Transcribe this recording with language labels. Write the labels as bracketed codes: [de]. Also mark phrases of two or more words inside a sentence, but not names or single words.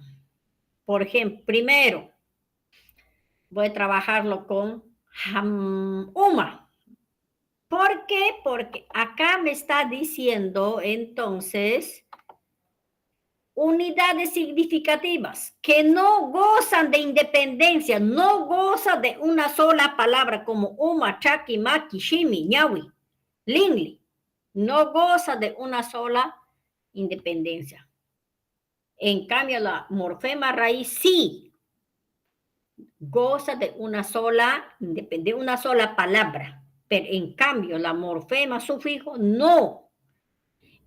[es] Por ejemplo, primero, voy a trabajarlo con uma. ¿Por qué? Porque acá me está diciendo, entonces, unidades significativas que no gozan de independencia, no gozan de una sola palabra como [qu] uma, chaki, maki, shimi, ñawi, lingli. [es] No goza de una sola independencia. En cambio, la morfema raíz sí goza de una sola palabra, pero en cambio la morfema sufijo no.